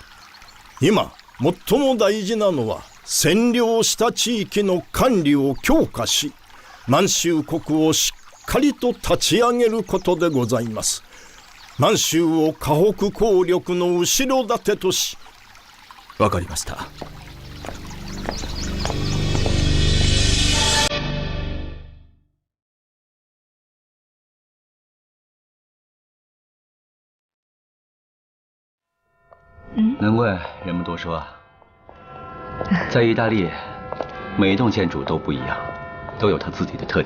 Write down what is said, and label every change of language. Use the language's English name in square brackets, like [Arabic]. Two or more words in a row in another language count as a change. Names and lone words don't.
[Japanese] 今最も大事なのは、占領した地域の管理を強化し、満州国をしっかりと立ち上げることでございます。満州を河北効力の後ろ盾とし。わかりました。 [Chinese] 难怪人们都说，在意大利，每一栋建筑都不一样，都有它自己的特点。